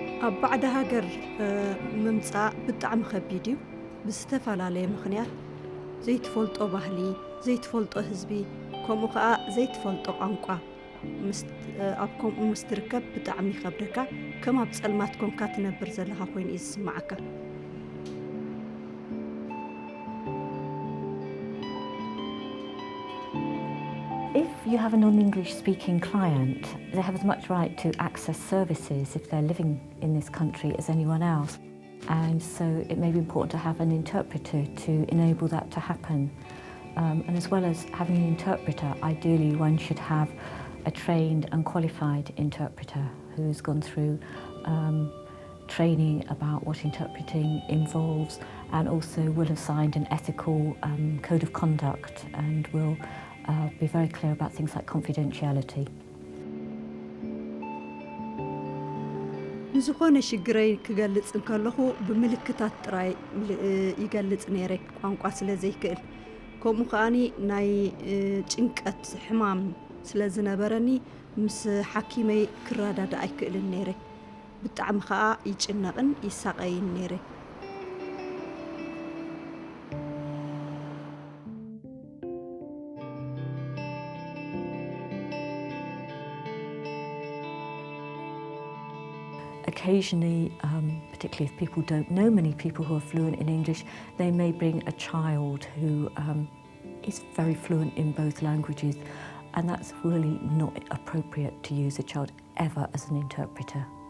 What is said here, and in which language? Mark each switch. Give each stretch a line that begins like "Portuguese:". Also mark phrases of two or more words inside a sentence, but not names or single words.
Tigrinya: ኣብ ባዕዳ ሃገር ምምጻእ ብጣዕሚ ከቢድ እዩ ብዝተፈላለየ ምኽንያት ዘይትፈልጦ ባህሊ ዘይትፈልጦ ህዝቢ ከምኡ ከዓ ዘይትፈልጦ ቋንቋ ኣብ ከምኡ ምስ ትርከብ ብጣዕሚ ይከብደካ ከም ኣብ ጸልማት ኮንካ ትነብር ዘለኻ ኮይኑ እዩ ዝስማዓካ
English: If you have a non-English speaking client, they have as much right to access services if they're living in this country as anyone else. And so it may be important to have an interpreter to enable that to happen. And as well as having an interpreter, ideally one should have a trained and qualified interpreter who's gone through training about what interpreting involves and also will have signed an ethical code of conduct and will be very clear about things like confidentiality.
Tigrinya: ንዝኾነ ሽግረይ ክገልጽ እንከለኹ ብምልክታት ጥራይ ይገልጽ ነይረ ቋንቋ ስለ ዘይክእል ከምኡ ከዓኒ ናይ ጭንቀት ሕማም ስለ ዝነበረኒ ምስ ሓኪመይ ክረዳዳ ኣይክእልን ነይረ ብጣዕሚ ከዓ ይጭነቕን ይሳቀይን ነይረ
English: Occasionally, particularly if people don't know many people who are fluent in English, they may bring a child who is very fluent in both languages, and that's really not appropriate to use a child ever as an interpreter.